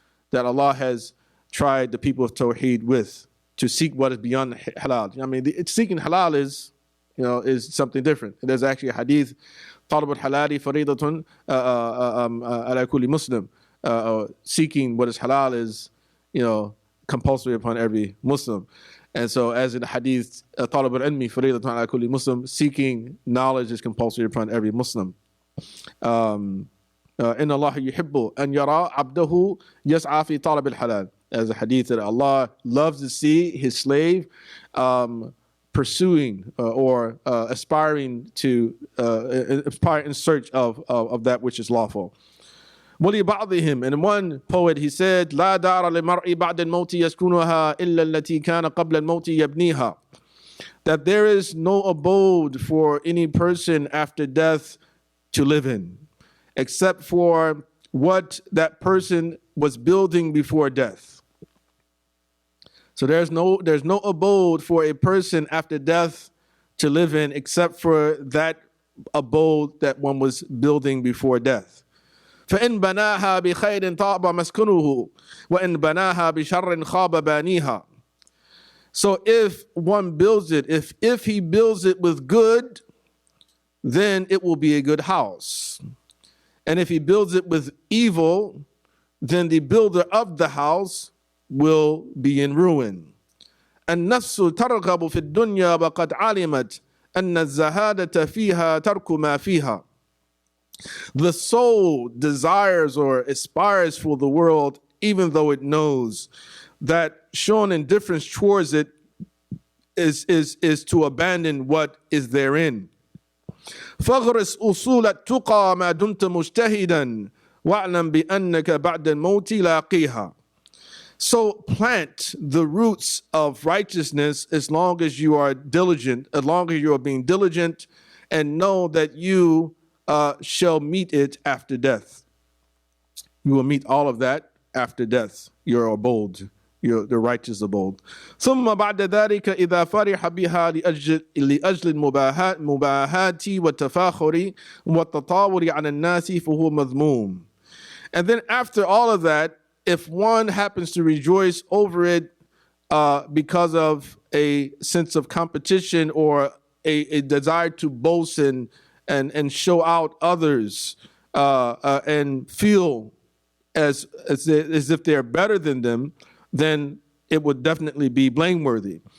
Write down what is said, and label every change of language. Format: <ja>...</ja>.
<en>That Allah has tried the people of Tawheed with, to seek what is beyond halal. I mean, seeking halal is something different. There's actually a hadith,</en> <ar>طلب الحلال فريضة على كل مسلم.</ar> <en>Seeking what is halal is, compulsory upon every Muslim. And so, as in the hadith,</en> <ar>طلب العلم فريضة على كل مسلم,</ar> <en>seeking knowledge is compulsory upon every Muslim.</en> <ar>إن الله يحب أن يرى عبده يسعى في طلب الحلال.</ar> <en>As a hadith that Allah loves to see his slave pursuing or aspiring to aspire in search of that which is lawful.</en> <ar>ولبعضهم,</ar> <en>and one poet, he said,</en> <ar>لا دار للمرء بعد الموت يسكنها إلا التي كان قبل الموت يبنيها.</ar> <en>That there is no abode for any person after death to live in, except for what that person was building before death. So there's no abode for a person after death to live in, except for that abode that one was building before death.</en> <ar>فإن بناها بخير طاب مسكنه وإن بناها بشر خاب بانيها.</ar> <en>So if one builds it, if he builds it with good, then it will be a good house. And if he builds it with evil, then the builder of the house will be in ruin.</en> <ar>النفس ترغب في الدنيا وقد علمت أن الزهادة فيها ترك ما فيها.</ar> <en>The soul desires or aspires for the world, even though it knows that showing indifference towards it is to abandon what is therein.</en> <ar>فاغرس أصول التقى ما دمت مجتهدا واعلم بأنك بعد الموت لاقيها.</ar> <en>So plant the roots of righteousness as long as you are diligent, as long as you are being diligent, and know that you shall meet it after death. You will meet all of that after death. Your abode, the righteous abode.</en> <ar>ثم بعد ذلك إذا فرح بها لأجل المباهاة والتفاخر والتطاول على الناس فهو مذموم.</ar> <en>And then after all of that, if one happens to rejoice over it because of a sense of competition or a desire to boast and show out others and feel as if they're better than them, then it would definitely be blameworthy.</en>